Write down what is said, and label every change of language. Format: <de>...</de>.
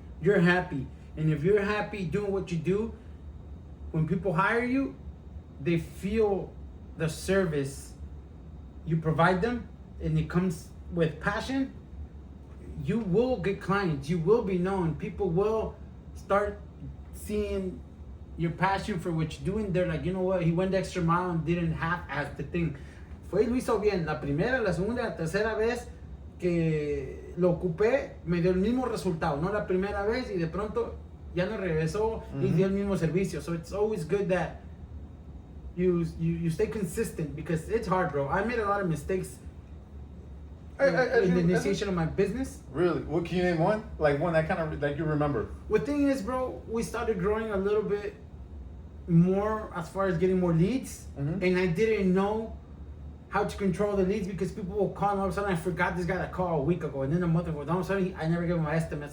<en>You're happy, and if you're happy doing what you do, when people hire you, they feel the service you provide them, and it comes with passion. You will get clients, you will be known, people will start seeing your passion for what you're doing. They're like, you know what, he went the extra mile and didn't half-ass the thing.</en> <es>Lo hizo bien, la primera, la segunda, la tercera vez que lo ocupé, me dio el mismo resultado, no la primera vez y de pronto ya no regresó y dio el mismo servicio.</es> <en>So it's always good that you stay consistent, because it's hard, bro. I made a lot of mistakes in the initiation of my business. really, what can you name one? Like one that kind of like you remember? The thing is, bro, we started growing a little bit more as far as getting more leads, and I didn't know how to control the leads, because people will call, and all of a sudden I forgot this guy that called a week ago, and then a month ago, and all of a sudden I never gave him my estimate.</en>